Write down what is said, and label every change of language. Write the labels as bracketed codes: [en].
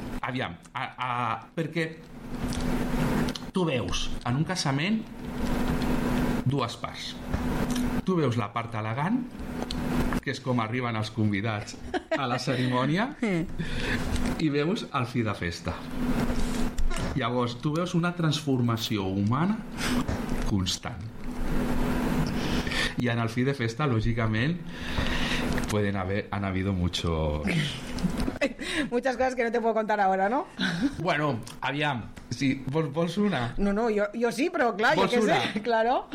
[ca] Aviam, perquè tu veus en un casament dues parts. Tu veus la part elegant, que és com arriben els convidats a la cerimònia, i veus el fi de festa. Llavors, tu veus una transformació humana constant. I en el fi de festa, lògicament, [es] pueden haver, han habido muchos... Muchas cosas que no te puedo contar ahora, ¿no? [ca] Bueno, aviam, si vols una... No, jo sí, però clar, jo què sé, claro.